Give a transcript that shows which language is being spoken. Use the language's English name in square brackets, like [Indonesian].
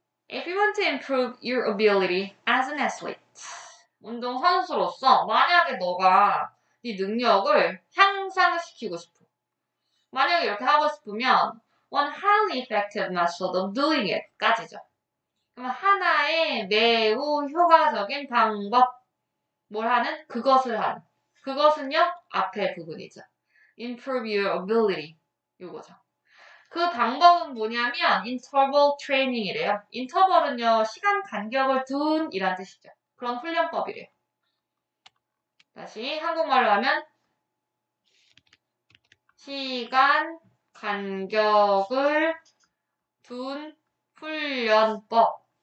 [English] If you want to improve your ability as an athlete, [Korean] 운동선수로서 만약에 너가 네 능력을 향상시키고 싶어. 만약에 이렇게 하고 싶으면 [English] one highly effective method of doing it [Korean] 까지죠. 그럼 하나의 매우 효과적인 방법, 뭘 하는? 그것을 하는. 그것은요, 앞에 부분이죠. [English] improve your ability, [Korean] 요거죠. 그 방법은 뭐냐면 interval training이래요. 인터벌은요, 시간 간격을 둔 이란 뜻이죠. 그런 훈련법이래요. 다시 한국말로 하면 시간 간격을 둔 훈련법.